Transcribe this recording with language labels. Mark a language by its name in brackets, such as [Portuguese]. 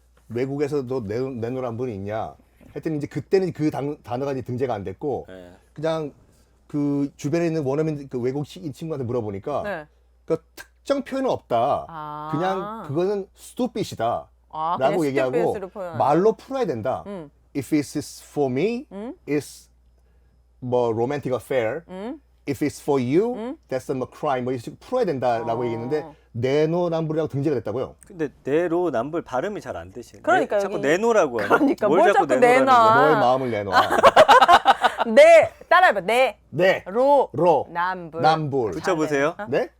[Korean] 외국에서도 내노란불이 있냐? 했더니 이제 그때는 그 단어가 이제 등재가 안 됐고 네. 그냥 그 주변에 있는 원어민 그 외국인 친구한테 물어보니까 네. 그 특정 표현은 없다. 아. 그냥 그거는 stupid이다. 아, 라고 그냥 얘기하고 stupid으로 표현하는. 말로 풀어야 된다. 음. [English] If it's for me, it's 뭐 romantic affair. If it's for you, that's a crime. [Korean] 뭐 이런 식으로 풀어야 된다라고 얘기했는데 내노남불이라고 등재가 됐다고요. 근데 내로 남불 발음이 잘 안 되시네. 그러니까요, 자꾸 여기. 내노라고 하네. 그러니까 뭘 자꾸 내노라는 내놔. 거야? 너의 마음을 내놔. 따라해봐. 네. 로 남불. 남불. 붙여보세요. 네?